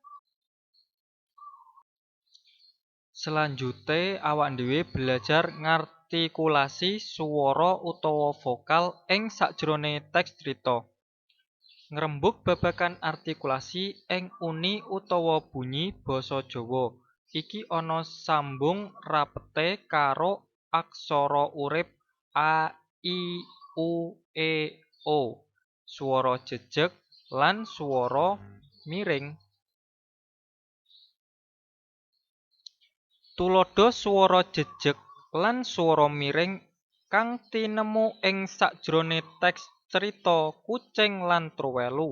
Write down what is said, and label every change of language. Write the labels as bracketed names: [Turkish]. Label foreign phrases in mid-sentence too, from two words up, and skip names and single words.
[Javanese] Selanjutnya awak dhewe belajar ngartikulasi swara utawa vokal ing sakjroné teks crita. Ngrembug babagan artikulasi ing uni utawa bunyi basa Jawa. Iki ana sambung rapete karo aksara urip a, i, u, e, o. Swara jejeg lan swara miring. Tuladha swara jejeg lan swara miring kang tinemu ing sakjroné teks crita Kucing lan Truwelu.